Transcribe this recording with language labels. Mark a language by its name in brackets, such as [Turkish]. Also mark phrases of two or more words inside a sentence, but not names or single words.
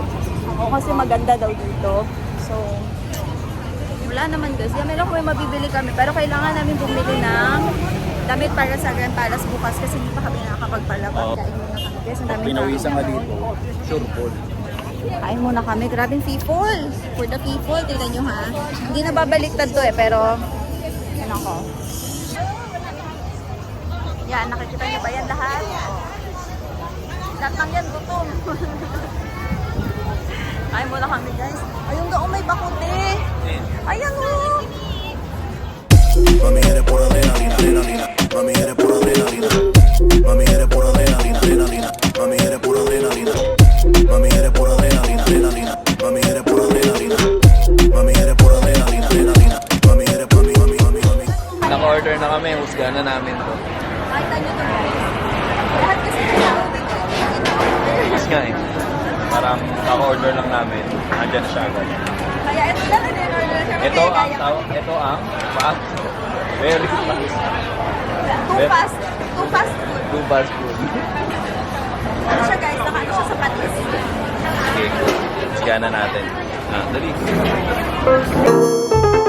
[Filipino] Oo, kasi maganda daw dito. So, wala naman guys. Yeah, meron kami mabibili kami. Pero kailangan namin bumili ng damit para sa Grand Palace bukas kasi hindi pa kami nakakapagpalabas. Oo. Kain muna kami guys. Ang daming Pinawisan ka tao. dito. Sure Paul. Kain muna kami. Grabing people. [English] For the people, [Filipino] tingnan nyo ha. Hindi na babaliktad to pero yan ako. Yan, nakikita nyo ba yan lahat? Lahat ng yan, gutom. Kain muna kami guys. Ayun doon may bakute. Ayan o. [Spanish] Mami eres pura adrenalina, adrenalina. Mami eres pura adrenalina. Mami eres pura adrenalina, adrenalina. Mami eres pura adrenalina. Mami eres pura adrenalina, adrenalina. Mami eres pura adrenalina. Mami eres pura adrenalina, adrenalina. Mami eres mami. [Filipino] Naka-order na kami. Husga na namin to. Nakita nyo to guys. Lahat kasi kasama dito. Mas nga eh. Parang naka-order lang namin. Andyan na siya agad. Kaya ito lang ang in-order kami. Ito ang fast. [English] Very fast. Too fast food. Too fast food. [Filipino] Ano siya guys, nakaano siya sa patis. Okay. Husga na natin. Dali.